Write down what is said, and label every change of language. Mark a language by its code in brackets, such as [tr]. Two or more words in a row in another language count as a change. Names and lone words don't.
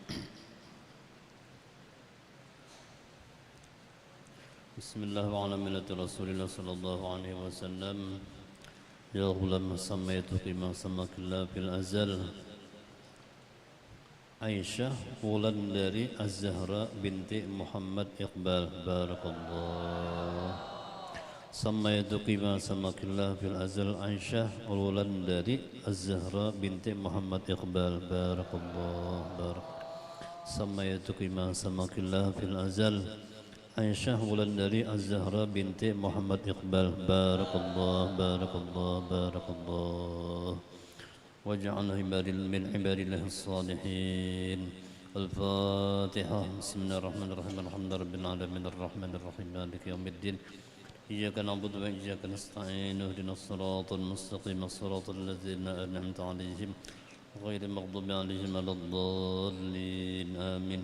[ar] بسم الله وعلى ملة رسول الله صلى الله عليه وسلم. يا غلام سميتك ما سماك الله في الأزل. Aisyah Wulandari Az-Zahra binti Muhammad Iqbal. Barakallah. سميتك ما سماك الله في الأزل Aisyah Wulandari Az-Zahra binti Muhammad Iqbal. Barakallah. سميتك ما سماك الله في الأزل Aisyah Wulandari Az-Zahra binti Muhammad Iqbal. Barakallah. واجعله من عباد الله الصالحين. الفاتحة. بسم الله الرحمن الرحيم الحمد لله رب العالمين الرحمن الرحيم مالك يوم الدين إياك نعبد وإياك نستعين اهدنا الصراط المستقيم صراط الذين أنعمت عليهم غير المغضوب عليهم ولا الضالين آمين.